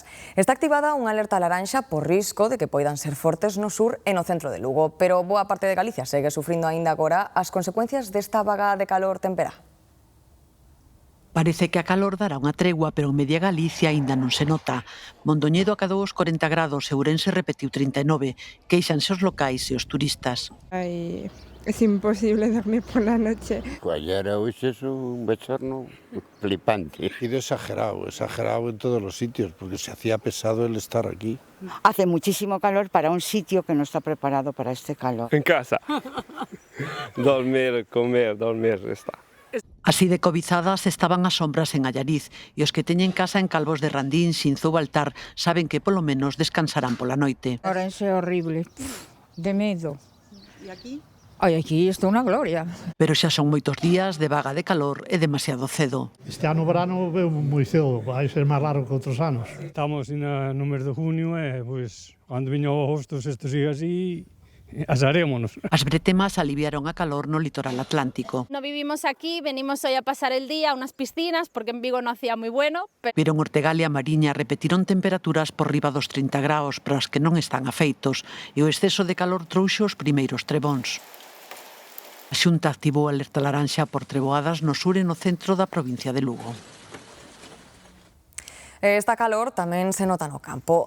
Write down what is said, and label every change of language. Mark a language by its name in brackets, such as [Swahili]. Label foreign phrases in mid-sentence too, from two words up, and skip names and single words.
[Galician] Está activada unha alerta laranxa por risco de que poidan ser fortes no sur e no centro de Lugo, pero boa parte de Galicia segue sufrindo aínda agora as consecuencias desta vaga de calor temperá. Parece que a calor dará unha tregua, pero en media Galicia aínda non se nota. Mondoñedo acadou os 40 grados e Ourense repetiu 39. Queixanse os locais e os turistas. [Spanish] Es imposible dormir por la noche. Ayer hoxe es un bochorno flipante. Ha sido exagerado en todos los sitios, porque se hacía pesado el estar aquí. Hace muchísimo calor para un sitio que no está preparado para este calor. En casa. Dormir, comer, dormir, está. [Galician] Así de cobizadas estaban as sombras en Allariz e os que teñen casa en Calvos de Randín, Xinzo ou Baltar saben que polo menos descansarán pola noite. Ahora é horrible, de medo. [Spanish] ¿Y aquí? [Galician] Ai, aquí isto é unha gloria. Pero xa son moitos días de vaga de calor e demasiado cedo. Este ano o verano veo moi cedo, vai ser máis largo que outros anos. Estamos no mes de junio e, pois, cando viño agosto, se isto sigue así, asarémonos. As bretemas aliviaron a calor no litoral atlántico. [Spanish] No vivimos aquí, venimos hoy a pasar el día a unas piscinas, porque en Vigo no hacía moi bueno. [Galician] Pero en Ortegal e a Mariña repetiron temperaturas por riba dos 30 graus, pero as que non están afeitos, e o exceso de calor trouxo os primeiros trebóns. A Xunta activou alerta laranxa por treboadas no sur e no centro da provincia de Lugo. Esta calor tamén se nota no campo.